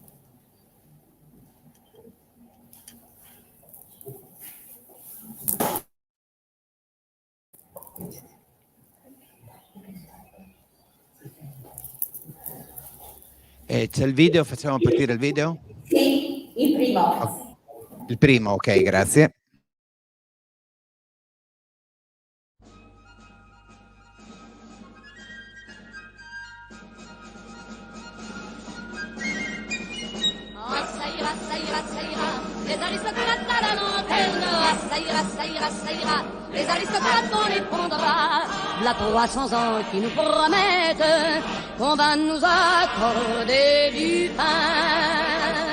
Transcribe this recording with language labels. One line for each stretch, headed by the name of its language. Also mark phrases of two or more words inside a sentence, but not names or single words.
Italian: C'è il video? Facciamo partire il video? Sì, il primo. Il primo, ok, grazie.
French: Les aristocrates à la lanterne, ça ira, les aristocrates on les prendra, la 300 ans qui nous promettent qu'on va nous accorder du pain.